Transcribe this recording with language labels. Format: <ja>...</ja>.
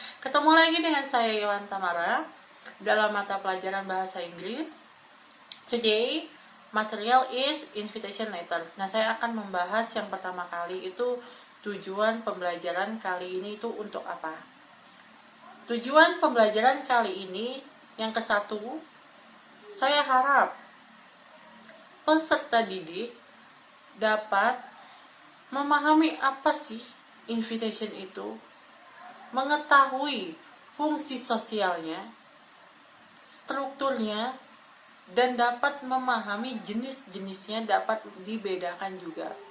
<id>Ketemu lagi dengan saya Yohan Tamara dalam mata pelajaran bahasa Inggris.</id> <en>Today, material is invitation letter.</en> <id>Nah, saya akan membahas yang pertama kali itu tujuan pembelajaran kali ini itu untuk apa. Tujuan pembelajaran kali ini yang ke-1, saya harap peserta didik dapat memahami apa sih invitation itu, mengetahui fungsi sosialnya, strukturnya, dan dapat memahami jenis-jenisnya dapat dibedakan juga.</id>